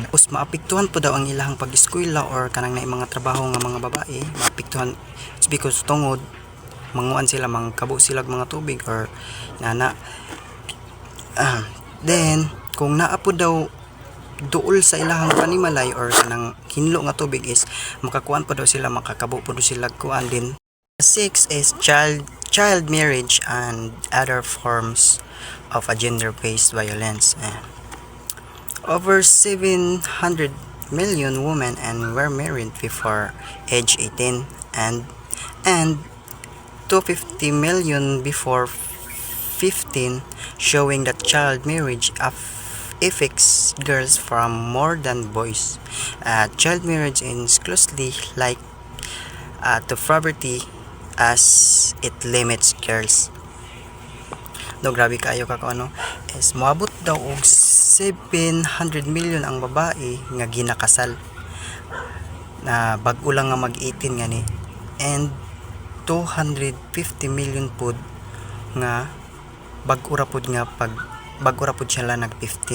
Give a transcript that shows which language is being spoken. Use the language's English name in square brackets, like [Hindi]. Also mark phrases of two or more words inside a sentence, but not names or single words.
[Cebuano] Us maapektuhan po daw ang ilahang pag-eskwela or kanang na mga trabaho nga mga babae, maapektuhan because tungod manguan sila, mangkabo sila mga tubig or nana. Then kung naa po daw duol sa ilahang panimalay or kanang hinlo nga tubig is makakuan po daw sila, makakabo po daw sila kuan din. [English] 6 is child marriage and other forms of a gender-based violence. Over 700 million women and were married before age 18, and 250 million before 15, showing that child marriage affects girls far more than boys. Child marriage is closely like to poverty as it limits girls. [Cebuano] Do grabe kayo ka ano is moabot daw og 700 million ang babae nga ginakasal na bag-o lang nga mag-18 ngani, and 250 million pod nga bag-o ra pod siya lang nag-15.